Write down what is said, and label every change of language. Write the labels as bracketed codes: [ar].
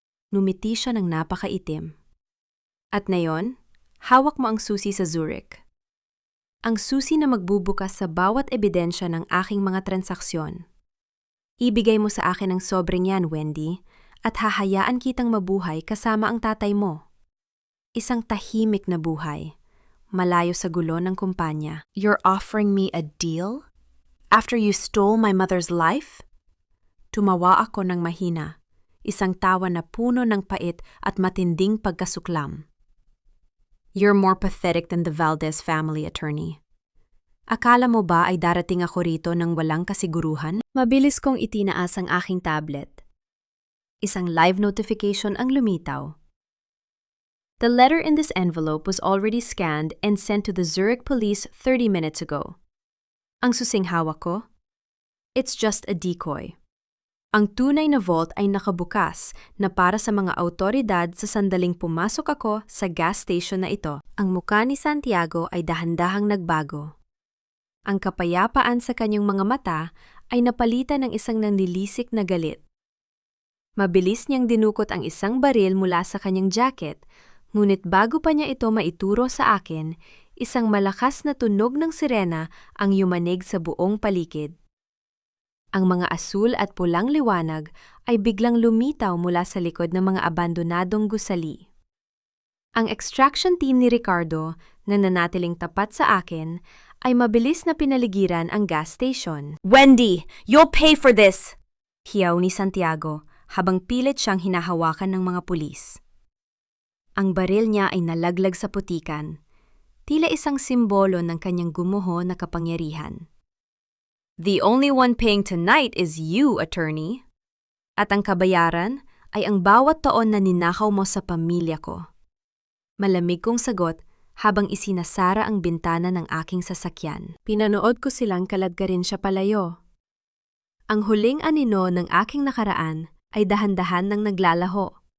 [tl] Numiti siya ng napakaitim. At ngayon, hawak mo ang susi sa Zurich. Ang susi na magbubukas sa bawat ebidensya ng aking mga transaksyon. Ibigay mo sa akin ang sobreng yan, Wendy, at hahayaan kitang mabuhay kasama ang tatay mo. Isang tahimik na buhay, malayo sa gulo ng kumpanya. [en] You're offering me a deal? After you stole my mother's life? [tl] Tumawa ako ng mahina, isang tawa na puno ng pait at matinding pagkasuklam. [en] You're more pathetic than the Valdez family, attorney. [tl] Akala mo ba ay darating ako rito ng walang kasiguruhan? Mabilis kong itinaas ang aking tablet. Isang live notification ang lumitaw. [en] The letter in this envelope was already scanned and sent to the Zurich police 30 minutes ago. [tl] Ang susing hawak ko? [en] It's just a decoy. [tl] Ang tunay na vault ay nakabukas na para sa mga awtoridad sa sandaling pumasok ako sa gas station na ito. Ang mukha ni Santiago ay dahan-dahang nagbago. Ang kapayapaan sa kanyang mga mata ay napalitan ng isang nanlilisik na galit. Mabilis niyang dinukot ang isang baril mula sa kanyang jacket, ngunit bago pa niya ito maituro sa akin, isang malakas na tunog ng sirena ang yumanig sa buong paligid. Ang mga asul at pulang liwanag ay biglang lumitaw mula sa likod ng mga abandonadong gusali. Ang extraction team ni Ricardo, na nanatiling tapat sa akin, ay mabilis na pinaligiran ang gas station. [en] Wendy, you'll pay for this! [tl] Hiyaw ni Santiago habang pilit siyang hinahawakan ng mga pulis. Ang baril niya ay nalaglag sa putikan, tila isang simbolo ng kanyang gumuho na kapangyarihan. [en] The only one paying tonight is you, attorney. [tl] At ang kabayaran ay ang bawat taon na ninakaw mo sa pamilya ko. Malamig kong sagot habang isinasara ang bintana ng aking sasakyan. Pinanood ko silang kaladkarin siya palayo. Ang huling anino ng aking nakaraan ay dahan-dahan nang naglalaho.